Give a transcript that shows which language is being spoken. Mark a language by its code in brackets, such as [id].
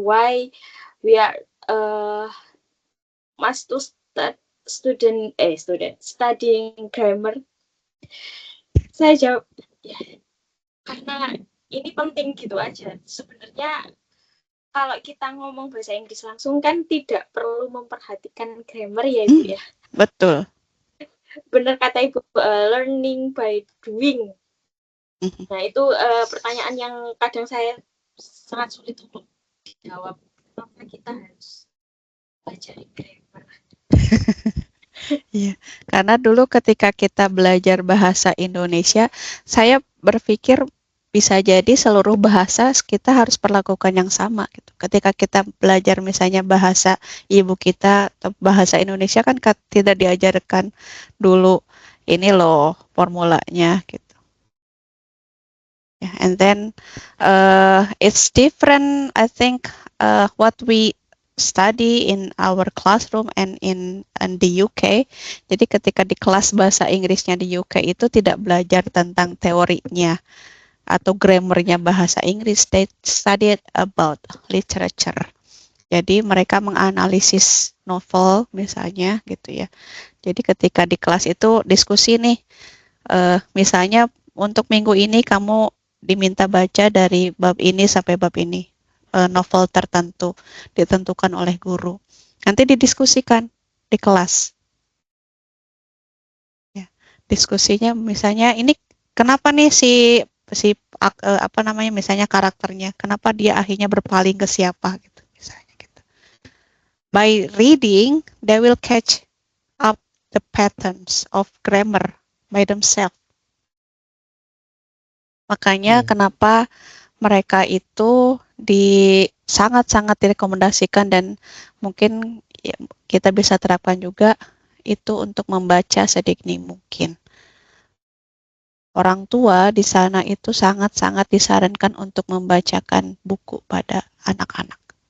[en] Why we are must to studying grammar? [id] Saya jawab, ya, karena ini penting gitu aja. Sebenarnya kalau kita ngomong bahasa Inggris langsung kan tidak perlu memperhatikan grammar ya Ibu ya. Betul. benar kata Ibu, [en] learning by doing. [id] Nah, itu pertanyaan yang kadang saya sangat sulit untuk dijawab. Kenapa kita harus belajar grammar? Iya, karena dulu ketika kita belajar bahasa Indonesia, saya berpikir bisa jadi seluruh bahasa kita harus perlakukan yang sama gitu. Ketika kita belajar misalnya bahasa ibu kita atau bahasa Indonesia kan tidak diajarkan dulu ini loh formulanya gitu. [en] Yeah, and then it's different, I think, what we study in our classroom and in the UK. [id] Jadi ketika di kelas bahasa Inggrisnya di UK itu tidak belajar tentang teorinya atau grammarnya bahasa Inggris. [en] They studied about literature. [id] Jadi mereka menganalisis novel misalnya gitu ya. Jadi ketika di kelas itu diskusi nih, misalnya untuk minggu ini kamu diminta baca dari bab ini sampai bab ini, novel tertentu ditentukan oleh guru. Nanti didiskusikan di kelas. Ya, diskusinya misalnya ini kenapa nih si apa namanya misalnya karakternya, kenapa dia akhirnya berpaling ke siapa gitu misalnya gitu. [en] By reading, they will catch up the patterns of grammar by themselves. [id] Makanya kenapa mereka itu sangat-sangat direkomendasikan dan mungkin ya, kita bisa terapkan juga itu untuk membaca sedini mungkin. Orang tua di sana itu sangat-sangat disarankan untuk membacakan buku pada anak-anak.